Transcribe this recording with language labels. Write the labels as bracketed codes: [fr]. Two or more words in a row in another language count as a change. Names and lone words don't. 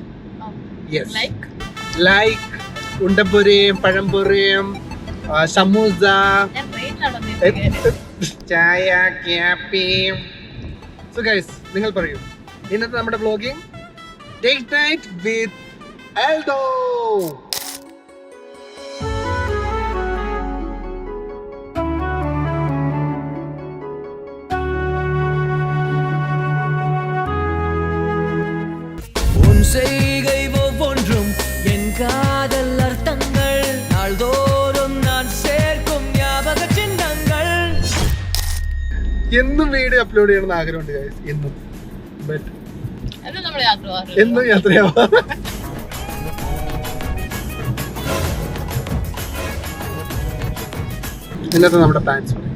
[en] yes, like [ml] ഉണ്ടപ്പൊരയും പഴംപൊരയും സമൂസ, ചായ, കാപ്പിയും. [en] so guys, [ml] നിങ്ങൾ പറയൂ, ഇന്നത്തെ നമ്മുടെ [en] vlogging date night with [ml] എൽദോ. [ta] செய்கை ஒவ்வொன்றும் என் காதல் அர்த்தங்கள், நாள்தோறும் நான் சேர்க்கும் ஞாபக சின்னங்கள். [ml] എന്നും വീഡിയോ അപ്ലോഡ് ചെയ്യണമെന്ന് ആഗ്രഹമുണ്ട് ഗൈസ്, എന്നും. ബട്ട് എന്നും യാത്രയാവാ. ഇന്നത്തെ നമ്മുടെ പ്ലാൻസ്.